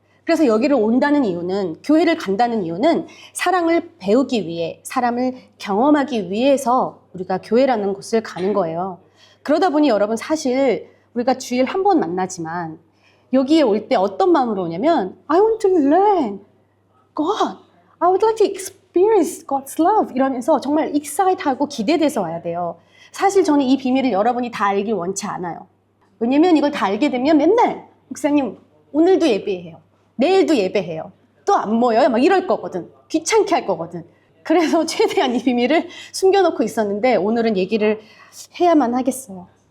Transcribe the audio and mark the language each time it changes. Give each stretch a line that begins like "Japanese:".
Korean: 그래서 여기를 온다는 이유는, 교회를 간다는 이유는 사랑을 배우기 위해, 사람을 경험하기 위해서 우리가 교회라는 곳을 가는 거예요. 그러다 보니 여러분, 사실 우리가 주일 한 번 만나지만 여기에 올 때 어떤 마음으로 오냐면
English: I want to learn God. I would like to experience God's love.
Korean: 이러면서 정말 excited-하고 기대돼서 와야 돼요. 사실 저는 이 비밀을 여러분이 다 알길 원치 않아요. 왜냐면 이걸 다 알게 되면 맨날 목사님 오늘도 예배해요. 내일도 예배해요. 또 안 모여요? 막 이럴 거거든. 귀찮게 할 거거든. 그래서 최대한 이 비밀을 숨겨놓고 있었는데 오늘은 얘기를 해야만 하겠어요.